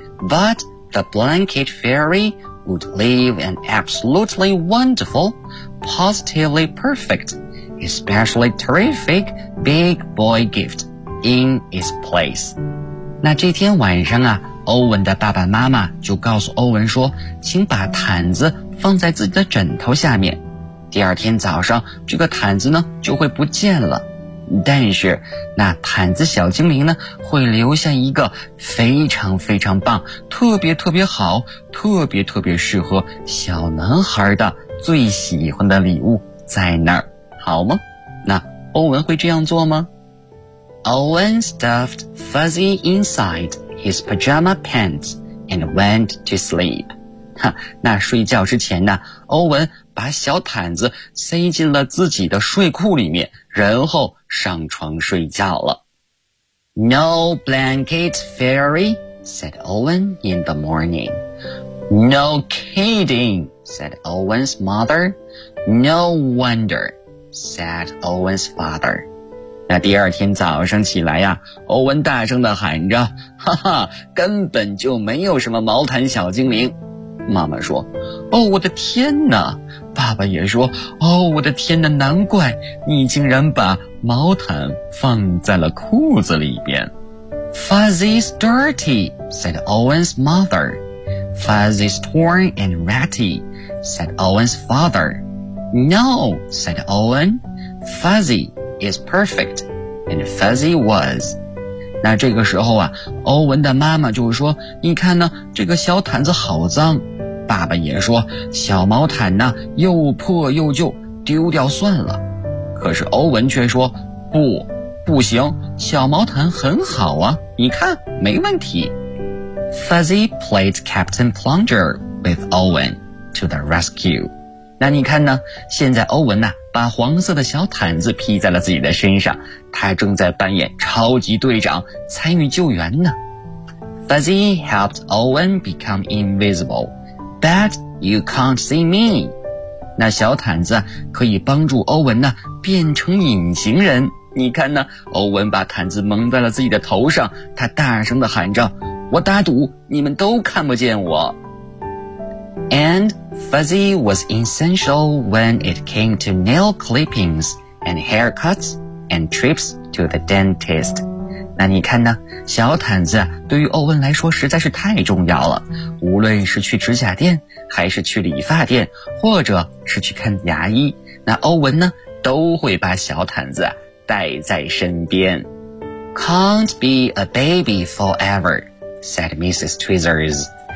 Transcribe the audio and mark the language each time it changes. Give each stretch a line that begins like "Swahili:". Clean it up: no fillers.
English: But the blanket fairy would leave an absolutely wonderful, positively perfect, especially terrific big boy gift in its place.
Chinese: 那这天晚上啊，欧文的爸爸妈妈就告诉欧文说，请把毯子放在自己的枕头下面。第二天早上，这个毯子呢就会不见了，但是那毯子小精灵呢会留下一个非常非常棒、特别特别好、特别特别适合小男孩的最喜欢的礼物在那儿，好吗？那欧文会这样做吗？
English: Owen stuffed Fuzzy inside his pajama pants and went to sleep. 哈，那睡觉之前呢，欧文把小毯子塞进了自己的睡裤里面，然后上床睡觉了。 No blanket fairy, said Owen in the morning. No kidding, said Owen's mother. No wonder, said Owen's father.
Chinese: 那第二天早上起来呀，欧文大声地喊着，哈哈，根本就没有什么毛毯小精灵。妈妈说，哦，我的天哪。爸爸也说，哦，我的天哪，难怪你竟然把毛毯放在了裤子里边。
English: Fuzzy's dirty, said Owen's mother. Fuzzy's torn and ratty, said Owen's father. No, said Owen, Fuzzy is perfect, and Fuzzy was.
Chinese: 那这个时候啊，欧文的妈妈就说，你看呢，这个小毯子好脏。爸爸也说，小毛毯呢又破又旧，丢掉算了。可是欧文却说，不，不行，小毛毯很好啊，你看，没问题。
English: Fuzzy played Captain Plunger with Owen to the rescue.
Chinese: 那你看呢，现在欧文呢把黄色的小毯子披在了自己的身上，他正在扮演超级队长，参与救援呢。
English: Fuzzy helped Owen become invisible. But you can't see me.
Chinese: 那小毯子可以帮助欧文呢变成隐形人。你看呢，欧文把毯子蒙在了自己的头上，他大声地喊着，我打赌你们都看不见我。
English: And Fuzzy was essential when it came to nail clippings and haircuts and trips to the dentist.
Chinese: 那你看呢，小毯子对于欧文来说实在是太重要了，无论是去指甲店，还是去理发店，或者是去看牙医，那欧文呢都会把小毯子带在身边。
English: Can't be a baby forever, said Mrs. Tweezers.